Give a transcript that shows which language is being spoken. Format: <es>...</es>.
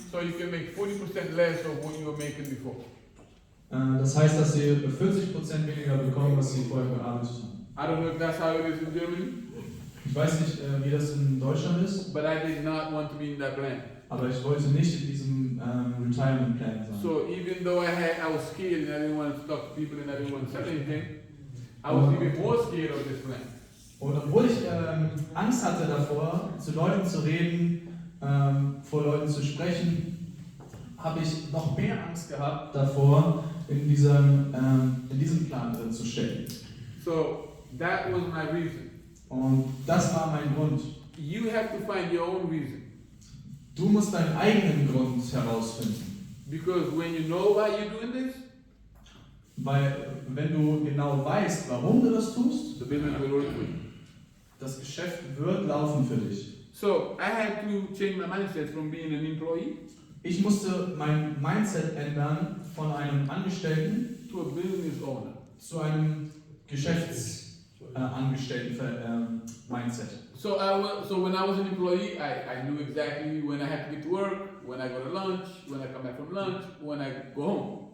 <en>So you can make 40% less of what you were making before.</en> <de>Das heißt, dass sie 40% weniger bekommen, was sie vorher gearbeitet haben.</de> <en>I don't know if that's how it is in Germany,</en> <de>Ich weiß nicht, wie das in Deutschland ist,</de> <en>but I did not want to be in that plan.</en> <de>aber ich wollte nicht in diesem Retirement Plan sein.</de> <en>So even though I was scared and I didn't want to talk to people and I didn't want to sell anything, I was even more scared of this plan.</en> <de>Und obwohl ich Angst hatte davor, zu Leuten zu reden, vor Leuten zu sprechen, habe ich noch mehr Angst gehabt davor, in diesem Plan drin zu stecken.</de> <en>So that was my reason.</en> <de>Und das war mein Grund.</de> <en>You have to find your own reason.</en> <de>Du musst deinen eigenen Grund herausfinden.</de> <en>Because when you know why you're doing this,</en> <de>Weil wenn du genau weißt, warum du das tust,</de> <en>the business will work for you.</en> <de>das Geschäft wird laufen für dich.</de> <en>So I had to change my mindset from being an employee</en> <de>Ich musste mein Mindset ändern von einem Angestellten</de> <en>to a business owner.</en> <de>zu einem Geschäftsangestellten Mindset.</de> <en>So when I was an employee, I knew exactly when I had to get to work, when I go to lunch, when I come back from lunch, when I go home.</en>